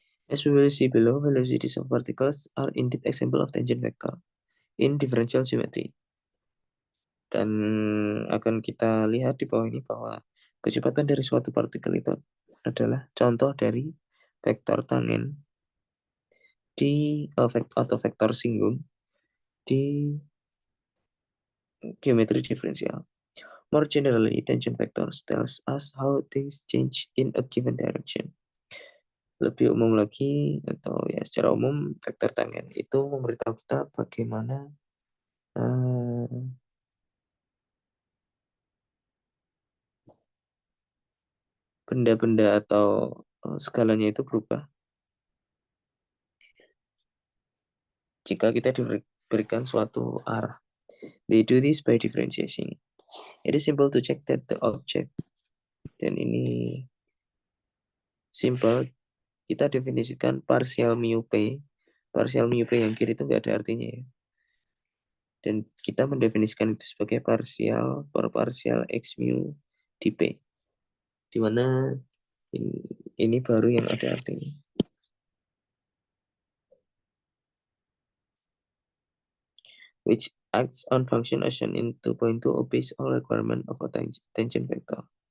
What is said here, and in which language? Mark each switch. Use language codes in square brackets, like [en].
[en] As we will see below, velocities of particles are indeed example of tangent vector in differential geometry. [id] Dan akan kita lihat di bawah ini bahwa kecepatan dari suatu partikel itu adalah contoh dari vektor tangen di atau vektor singgung di geometri diferensial. [en] More generally, tangent vectors tells us how things change in a given direction. [id] Lebih umum lagi, atau ya secara umum, vektor tangen itu memberitahu kita bagaimana benda-benda atau skalanya itu berubah jika kita diberikan suatu arah. [en] They do this by differentiation. It is simple to check that the object, [id] dan ini simple, kita definisikan partial mu p. Partial mu p yang kiri itu nggak ada artinya ya. Dan kita mendefinisikan itu sebagai partial per partial x mu di p. Di mana ini baru yang ada artinya. [en] Which acts on function as shown in 2.2 obeys all requirement of a tangent vector.